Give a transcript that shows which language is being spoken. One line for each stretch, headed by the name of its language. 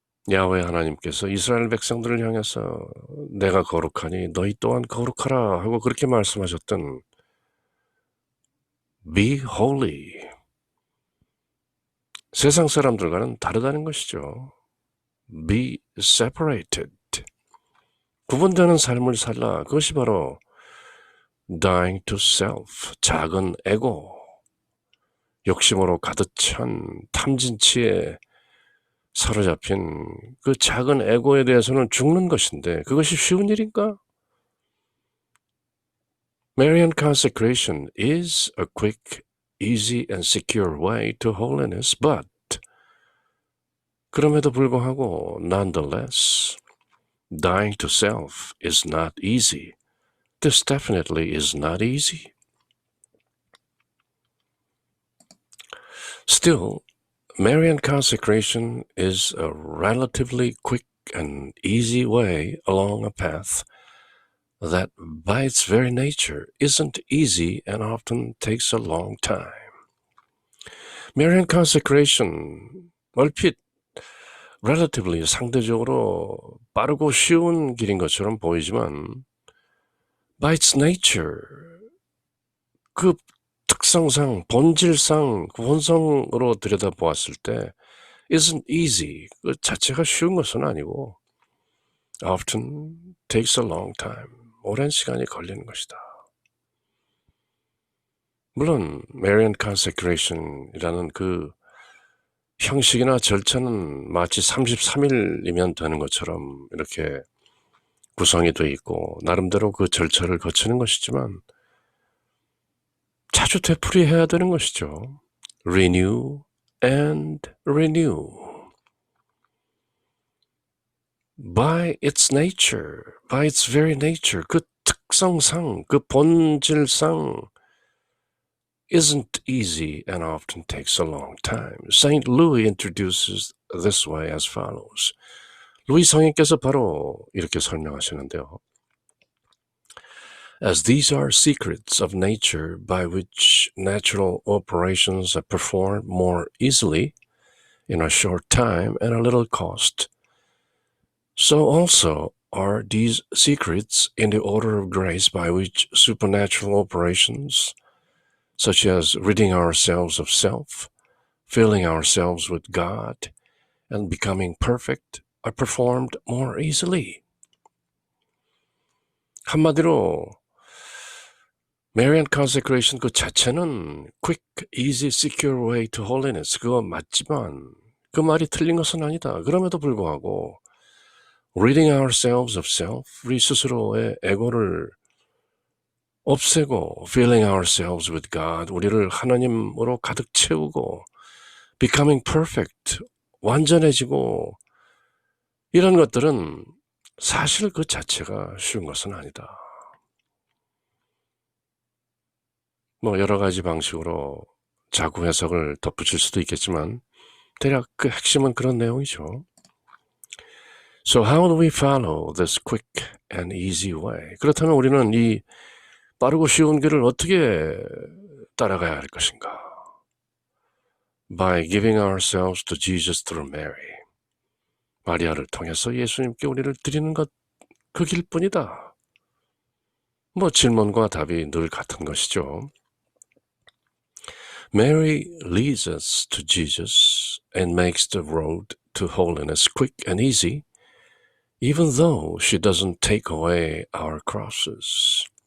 Korean: 야훼 하나님께서 이스라엘 백성들을 향해서 내가 거룩하니 너희 또한 거룩하라 하고 그렇게 말씀하셨던
English: be holy.
Korean: 세상 사람들과는 다르다는 것이죠.
English: be separated.
Korean: 구분되는 삶을 살라. 그것이 바로
English: dying to self.
Korean: 작은 에고. 욕심으로 가득 찬 탐진치에 사로잡힌 그 작은 에고에 대해서는 죽는 것인데 그것이 쉬운 일인가?
English: Marian consecration is a quick, easy and secure way to holiness, but
Korean: 그럼에도 불구하고
English: nonetheless, dying to self is not easy. This definitely is not easy. Still, Marian consecration is a relatively quick and easy way along a path that by its very nature isn't easy and often takes a long time.
Korean: Marian consecration, 얼핏 relatively 상대적으로 빠르고 쉬운 길인 것처럼 보이지만
English: by its nature,
Korean: 그 특성상, 본질상, 본성으로 들여다보았을 때
English: isn't easy.
Korean: 그 자체가 쉬운 것은 아니고
English: often takes a long time.
Korean: 오랜 시간이 걸리는 것이다. 물론 Marian consecration이라는 그 형식이나 절차는 마치 33일이면 되는 것처럼 이렇게 구성이 되어 있고 나름대로 그 절차를 거치는 것이지만 자주 되풀이해야 되는 것이죠.
English: Renew and renew. By its nature, by its very nature,
Korean: 그 특성상, 그 본질상
English: isn't easy and often takes a long time. St. Louis introduces this way as follows.
Korean: 루이 성인께서 바로 이렇게 설명하시는데요.
English: As these are secrets of nature by which natural operations are performed more easily in a short time and a little cost, so also are these secrets in the order of grace by which supernatural operations, such as ridding ourselves of self, filling ourselves with God, and becoming perfect, are performed more easily.
Korean: 한마디로 Marian consecration 그 자체는
English: quick, easy, secure way to holiness
Korean: 그거 맞지만 그 말이 틀린 것은 아니다. 그럼에도 불구하고
English: ridding ourselves of self,
Korean: 우리 스스로의 에고를 없애고
English: filling ourselves with God,
Korean: 우리를 하나님으로 가득 채우고
English: becoming perfect,
Korean: 완전해지고 이런 것들은 사실 그 자체가 쉬운 것은 아니다. 뭐 여러 가지 방식으로 자구 해석을 덧붙일 수도 있겠지만 대략 그 핵심은 그런 내용이죠.
English: So how do we follow this quick and easy way?
Korean: 그렇다면 우리는 이 빠르고 쉬운 길을 어떻게 따라가야 할 것인가?
English: By giving ourselves to Jesus through Mary.
Korean: 마리아를 통해서 예수님께 우리를 드리는 것, 그 길뿐이다. 뭐 질문과 답이 늘 같은 것이죠.
English: Mary leads us to Jesus and makes the road to holiness quick and easy, even though she doesn't take away our crosses.